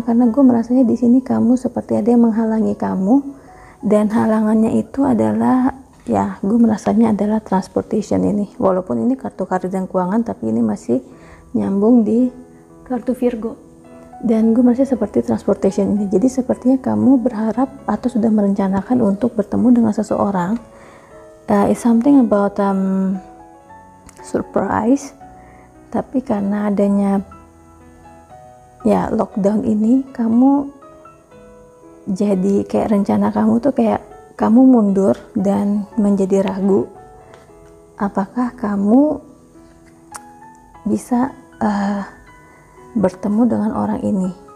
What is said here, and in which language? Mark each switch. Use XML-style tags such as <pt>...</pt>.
<id>Karena gue merasanya di sini kamu seperti ada yang menghalangi kamu, dan halangannya itu adalah, ya gue merasanya adalah transportation ini. Walaupun ini kartu karir dan keuangan, tapi ini masih nyambung di kartu Virgo. Dan gue merasa seperti transportation ini. Jadi sepertinya kamu berharap atau sudah merencanakan untuk bertemu dengan seseorang.</id> <en>It's something about surprise.</en> <id>Tapi karena adanya ya lockdown ini, kamu jadi kayak rencana kamu tuh kayak kamu mundur dan menjadi ragu. Apakah kamu bisa bertemu dengan orang ini?</id>